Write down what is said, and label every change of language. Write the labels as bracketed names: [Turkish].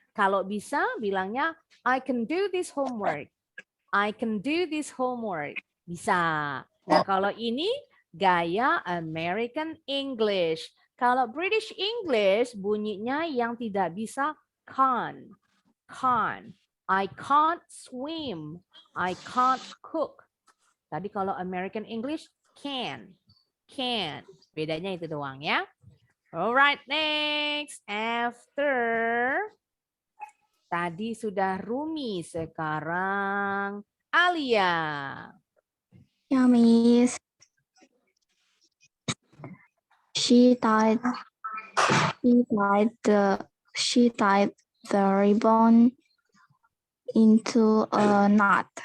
[Indonesian] Kalau bisa bilangnya [English] I can do this homework. I can do this homework. Bisa. [Indonesian] Nah, kalau ini gaya [English] American English. [Indonesian] Kalau British English bunyinya yang tidak bisa can't. [English] Can't. I can't swim. I can't cook. [Indonesian] Tadi kalau American English can. Can. Bedanya itu doang ya. [English] Alright, next. After. [Indonesian] Tadi sudah Rumi, sekarang Alia. [English] Yeah, Miss. She tied the ribbon into a knot.